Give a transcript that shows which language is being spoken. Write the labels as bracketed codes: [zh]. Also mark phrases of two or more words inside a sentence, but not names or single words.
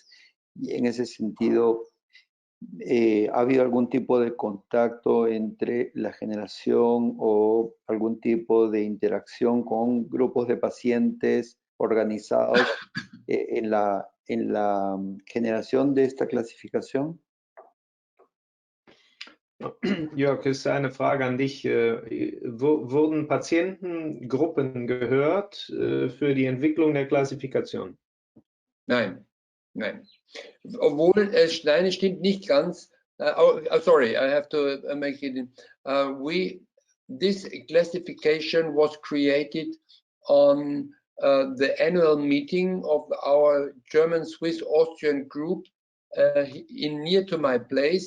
[es] Y en ese sentido, ¿ha habido algún tipo de contacto entre la generación o algún tipo de interacción con grupos de pacientes organizados en la generación de esta clasificación? [de] Jörg, es ist eine Frage an dich. Wurden Patientengruppen gehört für die Entwicklung der Klassifikation? Nein, nein. Obwohl, nein, es stimmt nicht ganz. [en] Sorry, I have to make it. This classification was created on the annual meeting of our German, Swiss, Austrian group near to my place.